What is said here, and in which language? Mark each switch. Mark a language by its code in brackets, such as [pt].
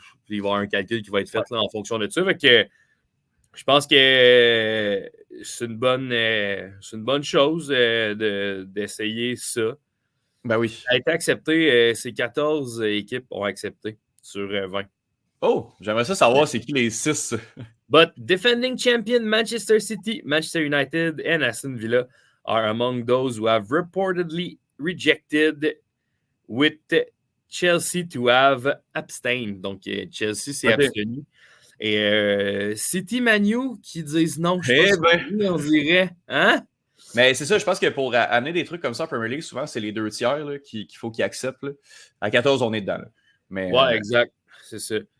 [fr] Il va y avoir un calcul qui va être fait là, en fonction de ça. Fait que je pense que c'est une bonne chose d'essayer ça. Ben oui. Ça a été accepté. Ces 14 équipes ont accepté sur 20. Oh, j'aimerais ça savoir c'est qui les 6. [en] But defending champion Manchester City, Manchester United, and Aston Villa are among those who have reportedly rejected, with Chelsea to have abstained. [fr] Donc, Chelsea s'est abstenu. Et City Manu qui disent non, je sais pas on dirait. Hein? Mais c'est ça, je pense que pour amener des trucs comme ça en Premier League, souvent, c'est les 2 tiers là, qu'il faut qu'ils acceptent. Là. À 14, on est dedans. Là. Mais, exact. C'est ça.